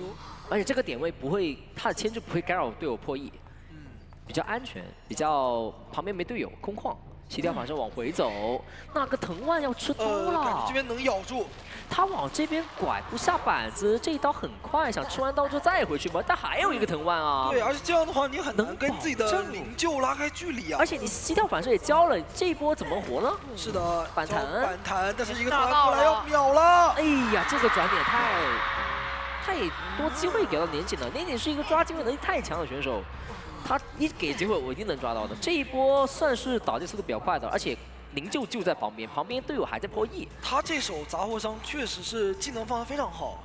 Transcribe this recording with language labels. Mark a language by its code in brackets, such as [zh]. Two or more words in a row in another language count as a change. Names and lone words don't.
[zh] 而且這個點位不會，他的牽制不會干擾隊友破譯，比較安全，比較旁邊沒隊友，空曠。起跳反射往回走，那個藤蔓要吃刀了。感覺這邊能咬住。他往這邊拐不下板子，這一刀很快，想吃完刀之後再回去嗎？但還有一個藤蔓啊。對，而且這樣的話你很難跟自己的靈柩拉開距離啊。而且你起跳反射也交了，這一波怎麼活呢？是的，反彈，但是一個团过来要秒了。哎呀，這個轉點太多機會給到年僅了，年僅是一個抓機會能力太強的選手。他一給機會，我一定能抓到的。這一波算是倒地速度比較快的，而且靈柩就在旁邊，旁邊隊友還在破譯。他這手雜貨商確實是技能放得非常好。